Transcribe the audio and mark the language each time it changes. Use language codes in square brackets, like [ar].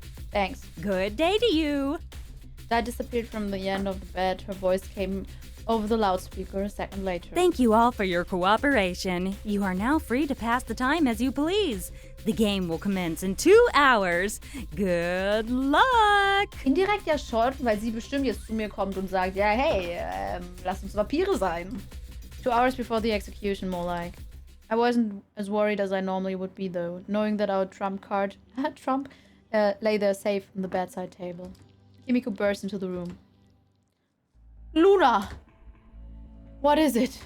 [en] Thanks. Good day to you. Dai disappeared from the end of the bed. Her voice came over the loudspeaker a second later. Thank you all for your cooperation. You are now free to pass the time as you please. The game will commence in 2 hours. Good luck! [de] Indirekt ja schon, weil sie bestimmt jetzt zu mir kommt und sagt, ja, hey, lass uns Vampire sein. [en] 2 hours before the execution, more like. I wasn't as worried as I normally would be, though, knowing that our trump card, lay there safe on the bedside table. Kimiko burst into the room. Luna! What is it?